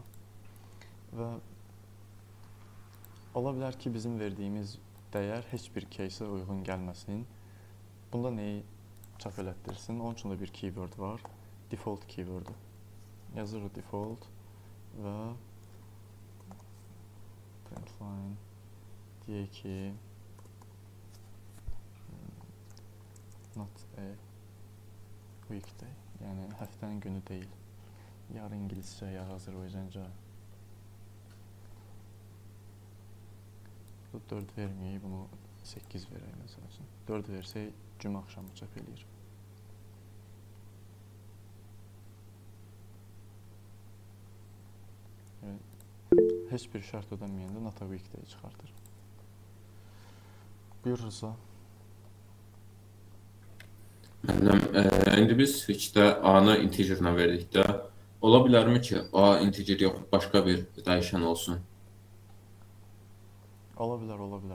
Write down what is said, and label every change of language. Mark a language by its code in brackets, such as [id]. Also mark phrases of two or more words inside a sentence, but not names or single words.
[az] Və ola bilər ki, bizim verdiyimiz dəyər heç bir case-ə uyğun gəlməsin. Bunda nəyi çap elətdirsin? Onun üçün də bir keyword var. Default keywordu. Yazırıq default və println deyək ki [en] not a weekday, [az] yəni həftənin günü deyil. Ya ingiliscə, ya Azərbaycanca. Bu 4 verməyək, bunu 8 verək məsəl üçün. 4 versək, cümə axşamı çap eləyir. Heç bir şərt ödənməyəndə [en] not a weekday [az] çıxartır. Buyurursa. Müəllim, indi biz switchdə A-nı integerlə verdik də. Ola bilərmi ki, A integer yox, başqa bir dəyişən olsun? Ola bilər, ola bilər.